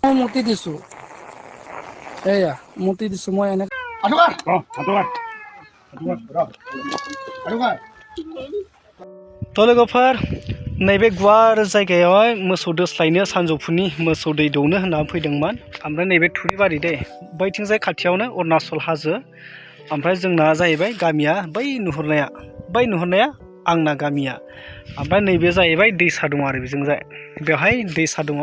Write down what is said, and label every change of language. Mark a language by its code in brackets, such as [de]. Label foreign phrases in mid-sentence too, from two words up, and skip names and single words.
[as] মই মুতি দিছো এয়া মুতি দিছো মই এনে [brx] लोगोफोर नैबे गुवार जायगायावहाय मोसौ दोस्लायनो सानजौफुनि मोसौ दै दौनो होनना फैदोंमोन ओमफ्राय नैबे थुरिबारि दे बैथिंजाय खाथियावनो अरुणाचल हाजो ओमफ्राय जोंना जाहैबाय गामिया बै नुहुरनाया आंना गामिया ओमफ्राय नैबे जाहैबाय दैसा दं आरो बेजोंजाय बेवहाय दैसा दङ